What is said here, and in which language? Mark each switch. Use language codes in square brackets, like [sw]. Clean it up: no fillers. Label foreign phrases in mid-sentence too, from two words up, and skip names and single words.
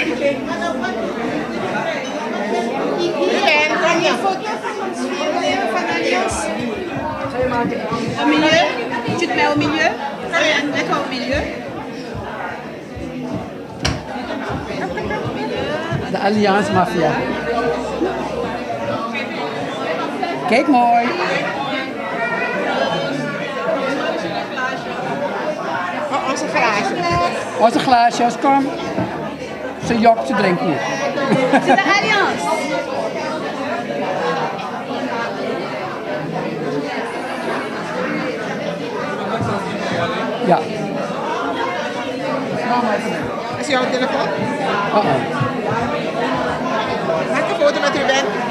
[fr] Première photo, fan alliance. Au milieu, tu te mets au milieu. D'accord, au milieu. [nl] De Alliance Mafia. Kijk mooi. Onze glaasjes. Onze glaasjes, kom. Ze jokt, ze drinkt niet. [fr] C'est de Alliance. [nl] Ja. Is jouw telefoon? Maak een foto met Ruben.